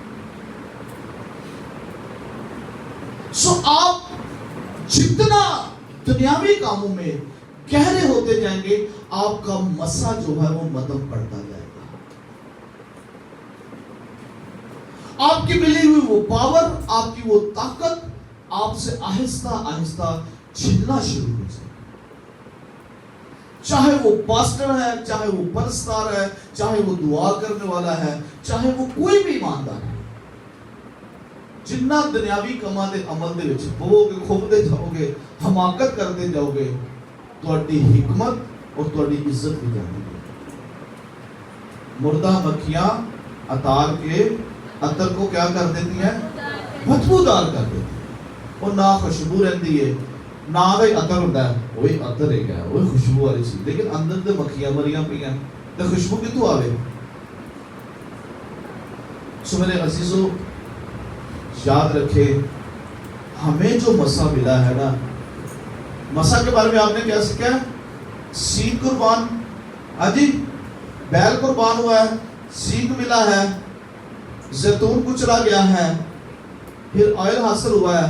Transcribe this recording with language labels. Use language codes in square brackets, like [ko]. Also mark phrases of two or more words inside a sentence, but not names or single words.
[ur] سو آپ جتنا دنیاوی کاموں میں گہرے ہوتے جائیں گے آپ کا مسا جو ہے وہ مدھم پڑتا جائے گا. آپ کی ملی ہوئی وہ پاور، آپ کی وہ طاقت آپ سے آہستہ آہستہ چھننا شروع ہو جائے. چاہے وہ پاسٹر ہے، چاہے وہ پرستار ہے، چاہے وہ دعا کرنے والا ہے، چاہے وہ کوئی بھی ایماندار ہے. [pa] جنہ دنیاوی کما دے عمل دے وچ ہوو گے، کھوبدے جاؤ گے، [ur] حماقت کرتے جاؤ گے، [pa] تہاڈی حکمت اور تہاڈی عزت [ur] بھی جاتی ہے. مردہ مکھیاں اتار کے عطر کو کیا کر دیتی ہیں؟ بدبودار کر دیتی ہیں. اور نہ خوشبو رہتی ہے، نہ وہی عطر ہوتا ہے. وہی عطر ہے کیا، وہی خوشبو والی چیز، لیکن [pa] اندر تے مکھیاں مریاں پئی ہیں تے خوشبو کتوں آوے؟ [ur] سو میرے عزیزو، یاد رکھے ہمیں جو مسا ملا ہے نا، مسا کے بارے میں آپ نے کیا سیکھا ہے؟ سیخ قربان، ہاں جی، بیل قربان ہوا ہے، سیخ ملا ہے، زیتون کچلا گیا ہے، پھر آئل حاصل ہوا ہے.